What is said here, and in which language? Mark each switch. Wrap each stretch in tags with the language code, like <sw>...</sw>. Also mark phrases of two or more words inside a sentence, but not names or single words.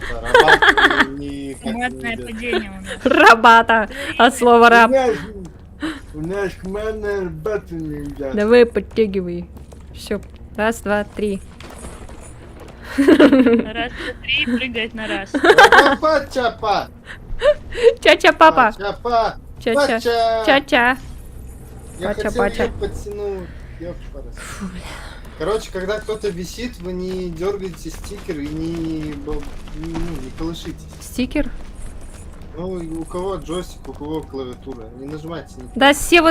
<ru>Работа никак не Командное идет. падение у нас. Рабата. От слова раб. У нас командная работа не идет. Давай подтягивай. Все. Раз, два, три. Раз, два, три, прыгает на раз. Чапа, чапа. Ча-ча, папа. Чапа. Ча-ча. Пача. Ча-ча. Я Пача, хотел пача. её подтянуть. Ёпарас. Короче, когда кто-то висит, вы не дергаете стикер и не колышитесь. Стикер? Ну, у кого джойстик, у кого клавиатура. Не нажимайте. Не Да, Сева,</ru>